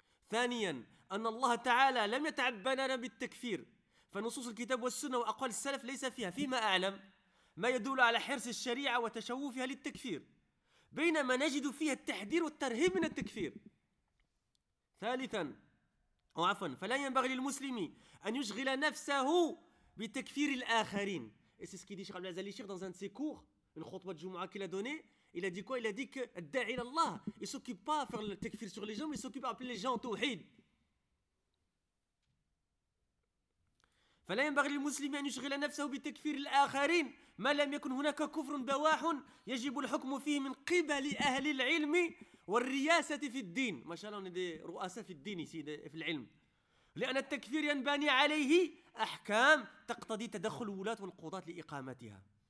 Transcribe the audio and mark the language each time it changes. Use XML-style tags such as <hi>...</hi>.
<ar>ثانيا أن الله تعالى لم يتعبدنا بالتكفير، فنصوص الكتاب والسنة وأقوال السلف ليس فيها فيما أعلم ما يدل على حرص الشريعة وتشوفها للتكفير، بينما نجد فيها التحذير والترهيب من التكفير. ثالثا وعفوا، فلا ينبغي للمسلم أن يشغل نفسه بتكفير الآخرين.</ar> <fr>Et c'est ce qu'il dit Cheikh Abdelazali Cheikh dans un de ses cours, une khutba de Jumu'ah qu'il a donnée. Il a dit quoi? Il a dit que da'i l'Allah, il ne s'occupe pas à faire le takfir sur les gens, mais il s'occupe à appeler les gens au tawhid.</fr> <ar>فلا ينبغي للمسلم أن يشغل نفسه بتكفير الآخرين ما لم يكن هناك كفر بواح يجب الحكم فيه من قبل أهل العلم والرياسة في الدين. ما شاء الله ندي رؤساء في الدين في العلم، لأن التكفير ينبني عليه أحكام تقتضي تدخل ولاة والقضاة لإقامتها.</ar>